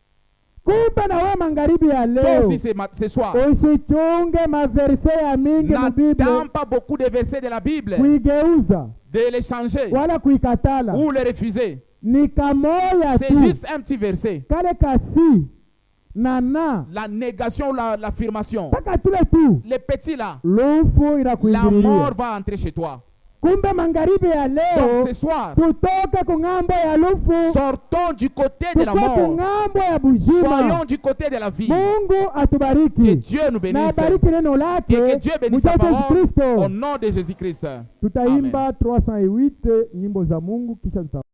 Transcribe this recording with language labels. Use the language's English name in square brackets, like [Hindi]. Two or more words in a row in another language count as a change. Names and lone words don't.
[French] Toi aussi ce soir, n'attends pas beaucoup de versets de la Bible, de les changer ou les refuser. C'est juste un petit verset. La négation, l'affirmation. Les petits là, la mort va entrer chez toi. [Swahili] Kumbe magharibi ya leo, [French] donc ce soir, [Swahili] tutoke kungambo ya lufu, [French] sortons du côté de la mort, [Swahili] kungambo ya bujima. [French] soyons du côté de la vie. [Swahili] Mungu atubariki. [French] Que Dieu nous bénisse. [Swahili] Na bariki neno lake. [French] Et que Dieu bénisse sa parole au nom de Jésus-Christ. [Swahili] Tutaimba 308 nyimbo za Mungu kisha